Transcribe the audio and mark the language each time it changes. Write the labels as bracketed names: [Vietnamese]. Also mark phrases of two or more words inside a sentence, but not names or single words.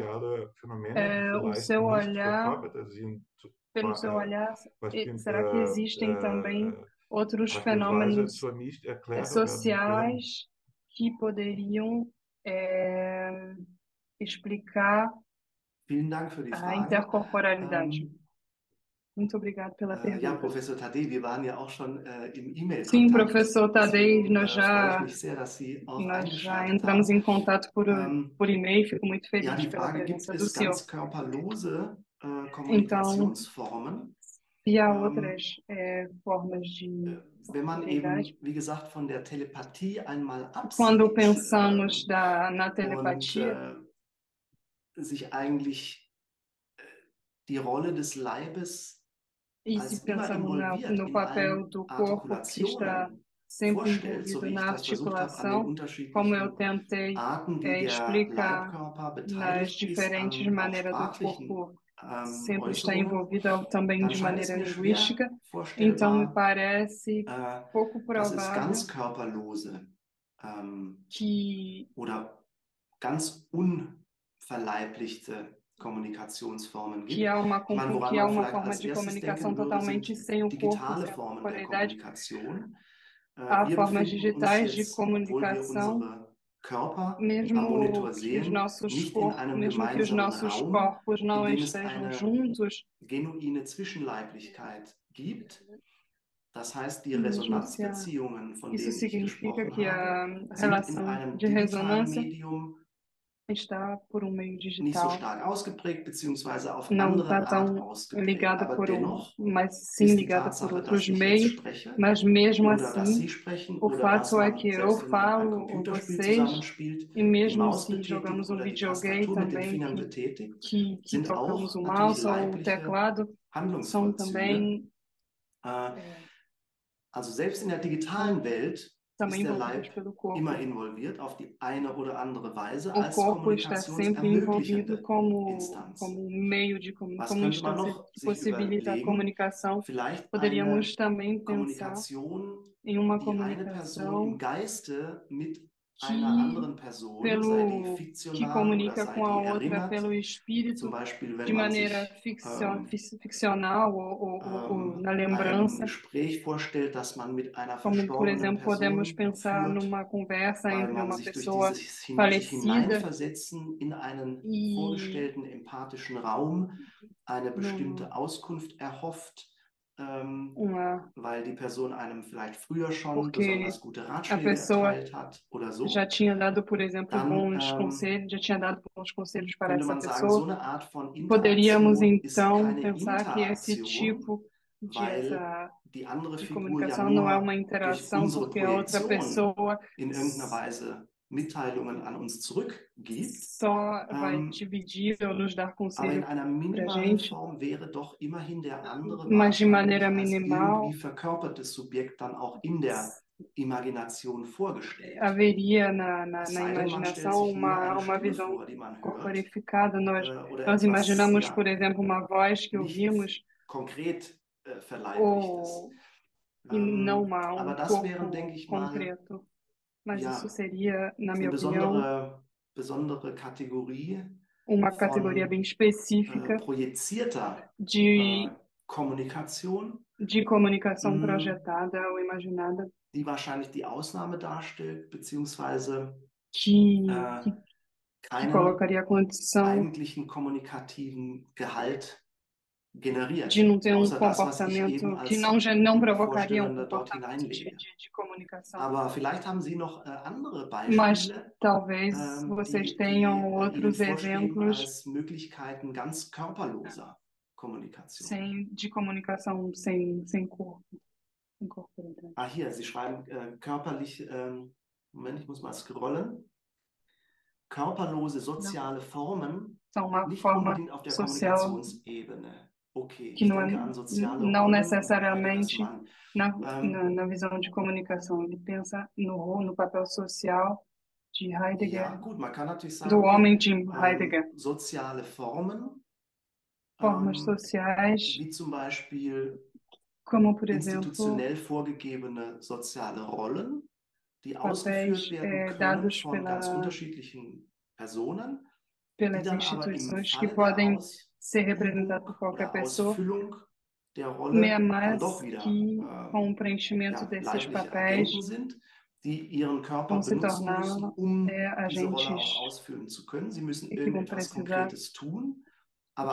[Portuguese] O seu olhar, pelo seu olhar, será que existem também outros fenômenos sociais que poderiam explicar a intercorporalidade? Muito obrigado pela pergunta. [German] Ja, Professor Tadei, wir waren ja auch schon im E-Mail-Kontakt. [Portuguese] Sim, professor Tadei, nós já entramos em contato por e-mail. Fico muito feliz pela presença do senhor. Então, e há outras formas de comunicação. [German] Wie gesagt, von der Telepathie einmal [Portuguese] Quando pensamos na telepatia, [German] sich eigentlich die Rolle des Leibes [Portuguese] e se pensamos no papel do corpo que está sempre envolvido na articulação, como eu tentei explicar nas diferentes maneiras do corpo sempre está envolvido também de maneira linguística, então me parece pouco provável que [German] ganz unverleiblichte Kommunikationsformen gibt. [Portuguese] Que há uma forma de comunicação totalmente sem o corpo, sem a corporeidade. Há formas digitais de comunicação, mesmo que os nossos corpos não estejam juntos. [German] Genuine Zwischenleiblichkeit gibt, Das heißt, die [Portuguese] Mesmo se [German] Resonanzbeziehungen, von [Portuguese] isso [German] denen ich [Portuguese] significa [German] gesprochen [Portuguese] que a [German] habe, sind in [Portuguese] relação [German] einem [Portuguese] de [German] digitalen [Portuguese] ressonância [German] Medium [Portuguese] está por meio [German] nicht so [Portuguese] digital, [German] stark ausgeprägt, beziehungsweise auf [Portuguese] não [German] andere [Portuguese] está [German] Art [Portuguese] tão [German] ausgeprägt. [Portuguese] ligada [German] Aber dennoch [Portuguese] mas sim [German] ist die [Portuguese] ligada por [German] Tatsache, dass [Portuguese] outros [German] ich jetzt [Portuguese] meios, [German] spreche [Portuguese] mas mesmo [German] oder dass [Portuguese] assim, [German] Sie sprechen [Portuguese] o [German] oder dass [Portuguese] fato é que [German] man, [Portuguese] eu [German] selbst wenn man ein [Portuguese] falo ou [German] Computerspiel [Portuguese] vocês, [German] zusammenspielt, [Portuguese] e [German] die [Portuguese] mesmo [German] Maus [Portuguese] se [German] betätigt [Portuguese] jogamos um [German] oder die [Portuguese] videogame [German] Tastatur mit den [Portuguese] também [German] Fingern betätigt, [Portuguese] que [German] sind [Portuguese] tocamos [German] auch [Portuguese] o [German] natürlich [Portuguese] mouse ou o [German] leibliche [Portuguese] teclado, são [German] Handlungsvollzüge. [Portuguese] também, [German] Also selbst in der digitalen [Portuguese] são [German] Welt [Portuguese] também [German] ist der [Portuguese] envolvidos [German] Leib [Portuguese] pelo corpo. [German] immer involviert auf die eine oder andere Weise [Portuguese] O [German] als [Portuguese] corpo está sempre envolvido [German] kommunikationsermöglichende Instanz. [Portuguese] como meio [German] Was [Portuguese] como [German] könnte man [Portuguese] instância [German] noch [Portuguese] que [German] sich [Portuguese] possibilita a [German] überlegen? [Portuguese] comunicação. [German] Vielleicht [Portuguese] Poderíamos [German] eine [Portuguese] também pensar [German] Kommunikation, [Portuguese] em uma [German] die eine Person im [Portuguese] comunicação [German] Geiste mit einer [Portuguese] que [German] anderen Person, sei die [Portuguese] que [German] fiktional oder [Portuguese] comunica [German] sei [Portuguese] com a [German] die [Portuguese] outra [German] erinnert, [Portuguese] pelo [German] zum [Portuguese] espírito [German] Beispiel [Portuguese] de [German] wenn man [Portuguese] maneira [German] sich [Portuguese] ficcional ou na [German] ein [Portuguese] lembrança, [German] Gespräch vorstellt, das man mit einer [Portuguese] como por [German] verstorbenen [Portuguese] exemplo podemos [German] Person [Portuguese] pensar [German] führt, [Portuguese] numa conversa [German] weil [Portuguese] entre [German] man [Portuguese] uma [German] sich durch [Portuguese] pessoa [German] sich [Portuguese] falecida [German] hineinversetzen in einen [Portuguese] e [German] vorgestellten empathischen Raum eine [Portuguese] num, [German] bestimmte Auskunft erhofft, [Portuguese] uma [German] weil die Person einem vielleicht früher schon [Portuguese] porque [German] besonders gute [Portuguese] a [German] Ratschläge [Portuguese] pessoa [German] erteilt hat oder [Portuguese] já [German] so, [Portuguese] tinha dado, por exemplo, [German] dann [Portuguese] bons conselhos, já tinha dado bons conselhos para [German] könnte [Portuguese] essa [German] man sagen, so [Portuguese] pessoa. [German] eine Art von [Portuguese] Poderíamos [German] Interaktion ist [Portuguese] então [German] keine [Portuguese] pensar que esse [German] Interaktion, [Portuguese] tipo [German] weil die andere [Portuguese] de [German] Figur ja [Portuguese] comunicação não é [German] nur [Portuguese] uma [German] durch [Portuguese] interação, [German] unsere [Portuguese] porque a outra [German] Projektion [Portuguese] pessoa [German] in irgendeiner Weise Mitteilungen an uns zurückgibt. [Portuguese] só vai dividir ou nos dar [German] Aber in [Portuguese] conselho [German] einer [Portuguese] para a [German] minimalen [Portuguese] gente, [German] Form wäre doch immerhin der andere [Portuguese] mas de maneira [German] wahrscheinlich als irgendwie [Portuguese] minimal [German] verkörpertes Subjekt dann auch in der Imagination vorgestellt. [Portuguese] haveria [German] Es [Portuguese] na [German] sei denn, man stellt [Portuguese] imaginação [German] sich nur eine [Portuguese] uma [German] Stimme [Portuguese] visão [German] vor, die man hört, [Portuguese] corporificada. [German] oder [Portuguese] Nós [German] etwas [Portuguese] imaginamos, [German] ja [Portuguese] por exemplo, uma voz que [German] nicht [Portuguese] ouvimos [German] konkret verleiblichtes. [Portuguese] ou e não [German] Aber das wären, denke [Portuguese] corpo [German] ich mal, [Portuguese] concreto. Mas isso [German] ja, [Portuguese] seria, na [German] eine [Portuguese] minha opinião, [German] besondere Kategorie [Portuguese] uma categoria [German] von [Portuguese] bem específica [German] projizierter [Portuguese] de, [German] Kommunikation, [Portuguese] de comunicação mh, projetada ou imaginada [German] die wahrscheinlich die Ausnahme darstellt, beziehungsweise [Portuguese] que, äh, que [German] keinen [Portuguese] colocaria a condição [German] eigentlichen kommunikativen Gehalt [Portuguese] de [German] generiert, [Portuguese] não ter [German] außer das, was ich eben [Portuguese] comportamento, que [German] als [Portuguese] não provocaria [German] Vorstellende dort [Portuguese] comportamento [German] hineinlege. [Portuguese] de comunicação. [German] Aber vielleicht haben Sie noch andere [Portuguese] Mas [German] Beispiele, [Portuguese] talvez vocês [German] die [Portuguese] tenham [German] Ihnen [Portuguese] outros [German] vorschweben [Portuguese] exemplos [German] als Möglichkeiten ganz körperloser Kommunikation. [Portuguese] de comunicação sem corpo, sem corporeidade. [German] Ah, hier, Sie schreiben körperlich, Moment, ich muss mal scrollen. Körperlose soziale Formen, [Portuguese] São uma [German] nicht [Portuguese] forma [German] unbedingt auf der [Portuguese] social [German] Kommunikationsebene. Okay, [Portuguese] que [German] ich denke an soziale Rollen und Heideggers [Portuguese] necessariamente [German] Mann. [Portuguese] na visão de comunicação. Ele pensa no papel social de Heidegger, [German] Ja, gut, man kann natürlich [Portuguese] do [German] sagen, [Portuguese] homem [German] okay, [Portuguese] de Heidegger. [German] soziale Formen, [Portuguese] Formas sociais, [German] wie zum Beispiel [Portuguese] como por exemplo [German] institutionell vorgegebene soziale Rollen, die [Portuguese] papéis [German] ausgeführt werden können [Portuguese] dados [German] von ganz unterschiedlichen Personen, die [Portuguese] pelas [German] dann aber im [Portuguese] instituições que [German] Falle der [Portuguese] podem ser representadas [German] Ausübung [Portuguese] por qualquer [German] oder [Portuguese] pessoa, [German] Ausfüllung der Rolle dann doch [Portuguese] mas [German] wieder [Portuguese] que com o preenchimento [German] ja, [Portuguese] desses [German] leibliche [Portuguese] papéis [German] Agenten sind, die ihren Körper [Portuguese] vão se [German] benutzen [Portuguese] tornar [German] müssen, um diese Rolle [Portuguese] agentes [German] auch ausfüllen zu können. Sie müssen [Portuguese] e [German] irgendetwas Konkretes tun, aber